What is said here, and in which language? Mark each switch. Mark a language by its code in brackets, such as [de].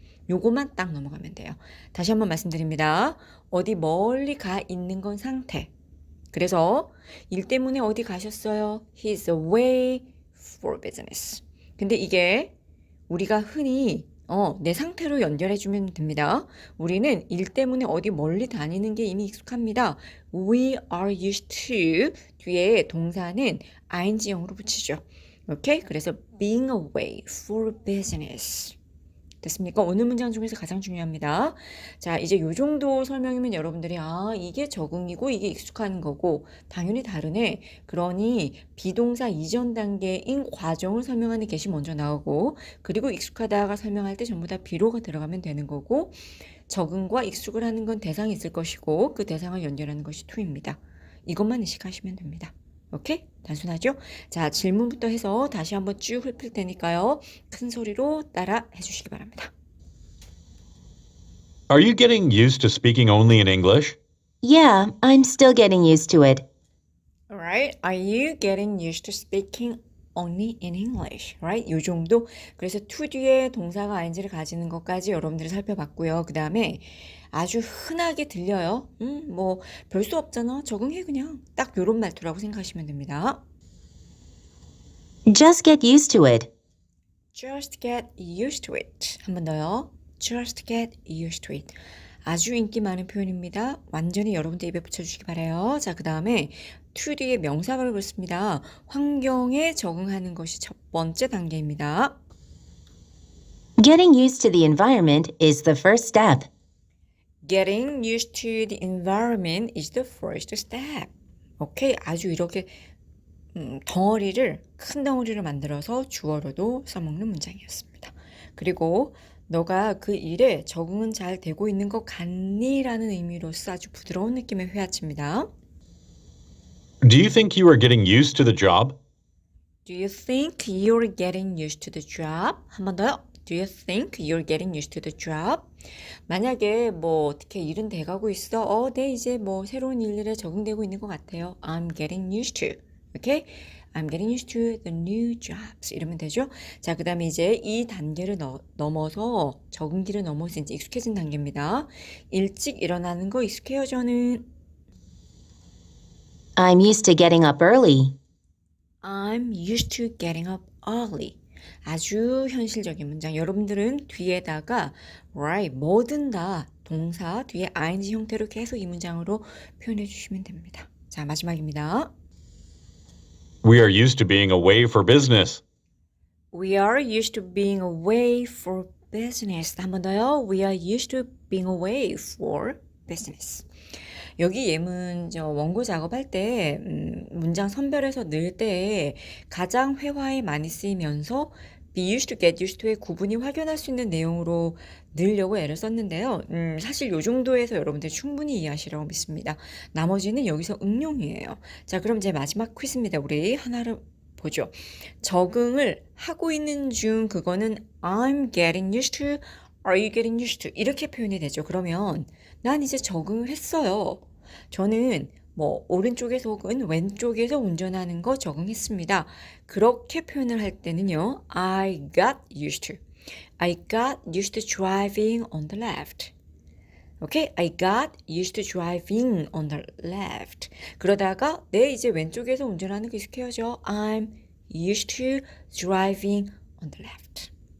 [ko] 요거만 딱 넘어가면 돼요. 다시 한번 말씀드립니다. 어디 멀리 가 있는 건 상태. 그래서 일 때문에 어디 가셨어요? [en] He's away for business. [ko] 근데 이게 우리가 흔히 내 상태로 연결해주면 됩니다. 우리는 일 때문에 어디 멀리 다니는 게 이미 익숙합니다. [en] We are used to [ko] 뒤에 동사는 ing형으로 붙이죠. 오케이? [en] 그래서 being away for business. [ko] 됐습니까? 오늘 문장 중에서 가장 중요합니다. 자, 이제 요 정도 설명이면 여러분들이 이게 적응이고 이게 익숙한 거고 당연히 다르네. 그러니 비동사 이전 단계인 과정을 설명하는 get이 먼저 나오고 그리고 익숙하다가 설명할 때 전부 다 be로가 들어가면 되는 거고 적응과 익숙을 하는 건 대상이 있을 것이고 그 대상을 연결하는 것이 to입니다. 이것만 의식하시면 됩니다. 오케이? 단순하죠? 자, 질문부터 해서 다시 한번 쭉 훑을 테니까요. 큰 소리로 따라 해주시기 바랍니다. [en] Are you getting used to speaking only in English? Yeah, I'm still getting used to it. Alright, are you getting used to speaking only in English? [ko] Right? 요 정도. 그래서 to 뒤에 동사가 ing를 가지는 것까지 여러분들이 살펴봤고요. 그 다음에 아주 흔하게 들려요. 뭐 별 수 없잖아. 적응해 그냥. 딱 요런 말투라고 생각하시면 됩니다. [en] Just get used to it. Just get used to it. [ko] 한 번 더요. [en] Just get used to it. [ko] 아주 인기 많은 표현입니다. 완전히 여러분들 입에 붙여주시기 바라요. 자, 그 다음에 to 뒤에 명사를 그렇습니다. 환경에 적응하는 것이 첫 번째 단계입니다. [en] Getting used to the environment is the first step. Getting used to the environment is the first step. [ko] 오케이, 아주 이렇게 덩어리를 큰 덩어리를 만들어서 주어로도 써먹는 문장이었습니다. 그리고 너가 그 일에 적응은 잘 되고 있는 것 같니? 라는 의미로서 아주 부드러운 느낌의 회화치입니다. [en] Do you think you are getting used to the job? Do you think you're getting used to the job? [ko] 한 번 더요. [en] Do you think you're getting used to the job? [ko] 만약에 뭐 어떻게 일은 돼가고 있어. 네, 이제 뭐 새로운 일에 적응되고 있는 것 같아요. [en] I'm getting used to. 오케이? I'm getting used to the new jobs. [ko] 이러면 되죠? 자, 그 다음에 이제 이 단계를 넘어서 적응기를 넘어서 이제 익숙해진 단계입니다. 일찍 일어나는 거 익숙해요, 저는. [en] I'm used to getting up early. I'm used to getting up early. [ko] 아주 현실적인 문장. 여러분들은 뒤에다가 right, 뭐든 다 동사 뒤에 ing 형태로 계속 이 문장으로 표현해 주시면 됩니다. 자, 마지막입니다. [en] We are used to being away for business. We are used to being away for business. [ko] 한 번 더요. [en] We are used to being away for business. [ko] 여기 예문 원고 작업할 때 문장 선별해서 넣을 때 가장 회화에 많이 쓰이면서 be used to, get used to의 구분이 확연할 수 있는 내용으로 넣으려고 애를 썼는데요. 사실 요 정도에서 여러분들 충분히 이해하시라고 믿습니다. 나머지는 여기서 응용이에요. 자, 그럼 이제 마지막 퀴즈입니다. 우리 하나를 보죠. 적응을 하고 있는 중 그거는 [en] I'm getting used to, [ko] are you getting used to 이렇게 표현이 되죠. 그러면 난 이제 적응을 했어요. 저는 뭐 오른쪽에서 혹은 왼쪽에서 운전하는 거 적응했습니다. 그렇게 표현을 할 때는요. [en] I got used to. I got used to driving on the left. [ko] 오케이? [en] I got used to driving on the left. [ko] 그러다가 네, 이제 왼쪽에서 운전하는 거 익숙해져. [en] I'm used to driving on the left.